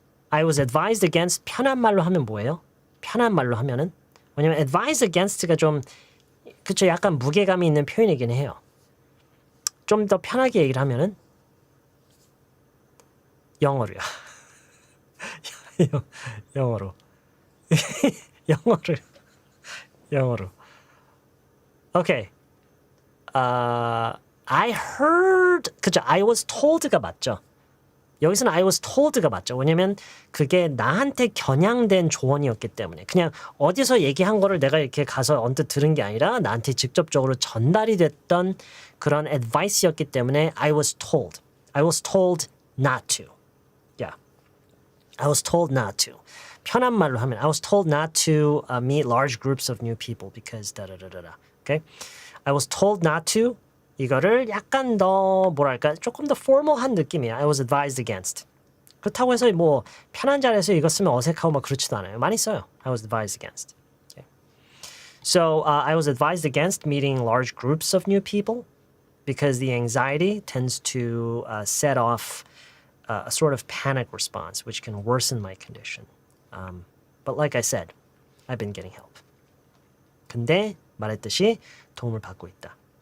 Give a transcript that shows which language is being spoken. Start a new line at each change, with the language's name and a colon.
English: I was advised against
Korean: 편한 말로 하면 뭐예요? 편한 말로 하면은? 왜냐면 advised against가 좀 그쵸 약간 무게감이 있는 표현이긴 해요. 좀 더 편하게 얘기를 하면은 영어로요. 영어로. 영어로. Okay.
English: I heard
Korean: 그죠?
English: I was told
Korean: 가 맞죠? 여기서는 I was told가 맞죠? 왜냐면 그게 나한테 겨냥된 조언이었기 때문에 그냥 어디서 얘기한 거를 내가 이렇게 가서 언뜻 들은 게 아니라 나한테 직접적으로 전달이 됐던 그런 advice였기 때문에
English: I was told. I was told not to. Yeah. I was told not to.
Korean: 편한 말로 하면
English: I was told not to meet large groups of new people because da-da-da-da-da. Okay? I was told not to
Korean: 이거를 약간 더 뭐랄까 조금 더 formal한 느낌이에요.
English: I was advised against.
Korean: 그렇다고 해서 뭐 편한 자리에서 이거 쓰면 어색하고 막 그렇지도 않아요. 많이 써요.
English: I was advised against. Okay. So I was advised against meeting large groups of new people because the anxiety tends to set off a sort of panic response, which can worsen my condition. But like I said, I've been getting help.
Korean: 근데 말했듯이 도움을 받고 있다.